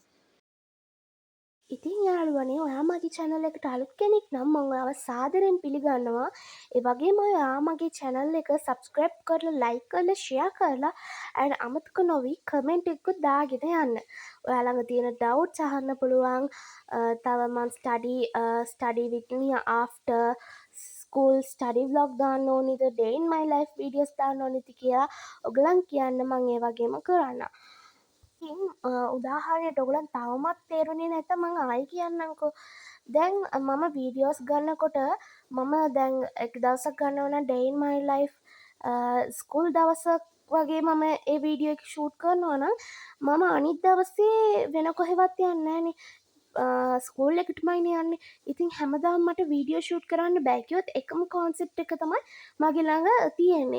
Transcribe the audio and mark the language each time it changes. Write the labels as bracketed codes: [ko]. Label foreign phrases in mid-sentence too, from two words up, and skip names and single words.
[si] ඉතින් යාළුවනේ ඔයා මගේ channel එකට අලුත් කෙනෙක් නම් මම ඔයාව සාදරයෙන් පිළිගන්නවා. ඒ වගේම ඔයා මගේ channel එක subscribe කරලා like කරලා share කරලා and අමතක නොවි comment එකකුත් දාගෙන යන්න. ඔයා ළඟ තියෙන doubts අහන්න පුළුවන්. තව මම [en] study with me after school study vlog [si] දාන්න ඕනිද [en] day in my life videos [si] දාන්න ඕනිද කියලා ඔයගලන් කියන්න මම ඒ වගේම කරන්නම්. ඉතින් උදාහරණයට ඔයගලන් තවමත් තේරුනේ නැත්නම් මම ආයි කියන්නම්කෝ. දැන් මම වීඩියෝස් ගන්නකොට මම දැන් එක දවසක් ගන්නවා නම් [en] day in my life [si] ස්කූල් දවසක් වගේ මම ඒ වීඩියෝ එක ෂූට් කරනවා නම් මම අනිත් දවසේ වෙන කොහෙවත් යන්නේ නැහනේ. ස්කූල් එකටමයිනේ යන්නේ. ඉතින් හැමදාම මට වීඩියෝ ෂූට් කරන්න බෑ කිව්වොත් එකම කොන්සෙප්ට් එක තමයි මගේ ළඟ තියෙන්නේ.